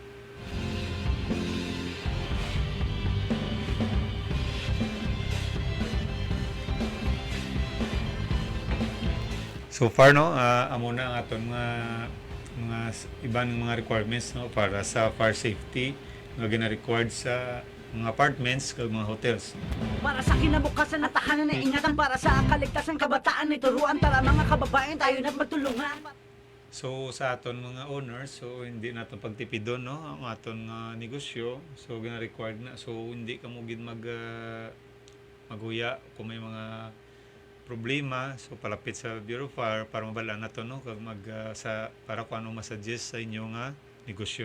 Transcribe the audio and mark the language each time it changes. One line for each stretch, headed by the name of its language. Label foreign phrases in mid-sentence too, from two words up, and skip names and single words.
Hiligaynon: So far no, amo na ang aton mga ibang mga requirements no para sa
English: fire safety
Hiligaynon: nga gina-required sa mga apartments kag mga hotels.
Filipino: Para sa kinabukasan at tahanan na ingatan, para sa kaligtasan kabataan, ituruan tara mga kababayan, tayo na magtulungan.
Hiligaynon: So sa aton mga owners, so hindi naton pagtipidon no ang aton negosyo. So gina-required na, so hindi ka mo gid maghuya kung may mga problema, so palapit sa Bureau of Fire para mabalaan nato no kag para kung ano masuggest sa inyo nga negosyo.